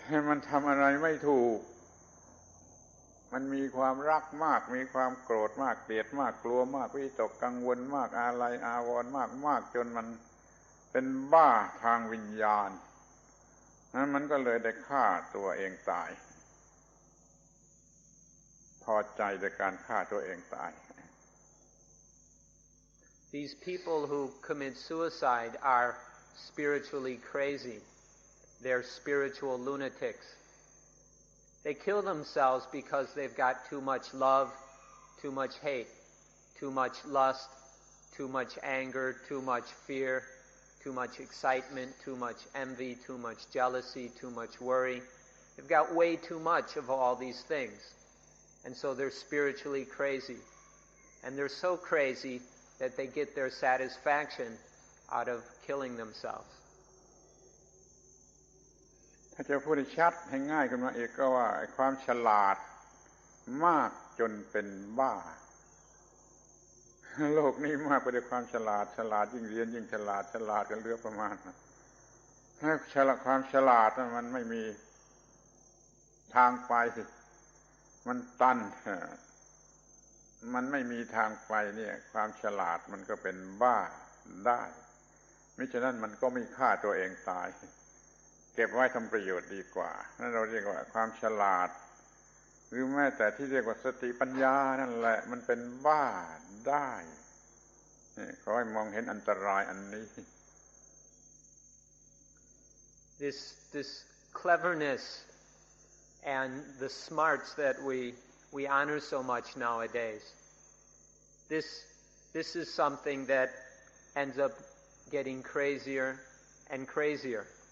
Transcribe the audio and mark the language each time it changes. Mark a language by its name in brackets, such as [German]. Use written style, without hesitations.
[Thai] มันทำอะไรไม่ถูกมันมีความรักมากมีความโกรธมากเกลียดมากกลัวมากวิตกกังวลมากอาลัยอาวรณ์มากจนมันเป็นบ้าทางวิญญาณนั้นมันก็เลยได้ฆ่าตัวเองตายพอใจในการฆ่าตัวเองตาย [English] These people who commit suicide are spiritually crazy. They're spiritual lunatics. They kill themselves because they've got too much love, too much hate, too much lust, too much anger, too much fear, too much excitement, too much envy, too much jealousy, too much worry. They've got way too much of all these things. And so they're spiritually crazy. And they're so crazy that they get their satisfaction out of killing themselves. [Thai] ถ้าจะพูดให้ชัดให้ง่ายขึ้นมาอีกก็ว่าความฉลาดมากจนเป็นบ้าโลกนี้มากไปด้วยความฉลาดยิ่งเรียนยิ่งฉลาดกันเหลือประมาณความฉลาดมันไม่มีทางไปมันตัน มันไม่มีทางไปเนี่ยความฉลาดมันก็เป็นบ้าได้มิฉะนั้นมันก็ไม่ฆ่าตัวเองตายเก็บไว้ทำประโยชน์ดีกว่านั่นเราเรียกว่าความฉลาดหรือแม้แต่ที่เรียกว่าสติปัญญานั่นแหละมันเป็นบ้าได้ขอให้มองเห็นอันตรายอันนี้ [English] This cleverness and the smarts that we honor so much nowadays, this is something that ends up getting crazier and crazier.